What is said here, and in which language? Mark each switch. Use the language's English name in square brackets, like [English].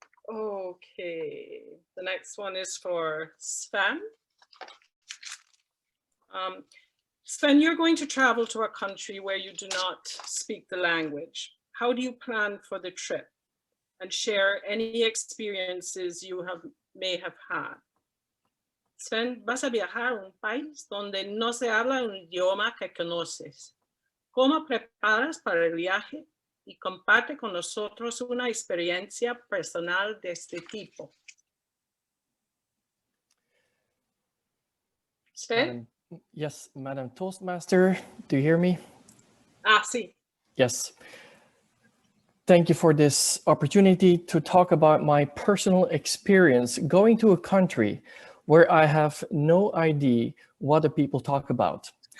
[English] Okay, the next one is for Sven. Sven, you're going to travel to a country where you do not speak the language. How do you plan for the trip? And share any experiences you may have had. [Spanish] Sven, vas a viajar a un país donde no se habla un idioma que conoces. ¿Cómo preparas para el viaje y comparte con nosotros una experiencia personal de este tipo. ¿Usted? [English] Yes, Madam Toastmaster, do you hear me? [Spanish] Ah, sí. [English] Yes. Thank you for this opportunity to talk about my personal experience going to a country where I have no idea what the people talk about.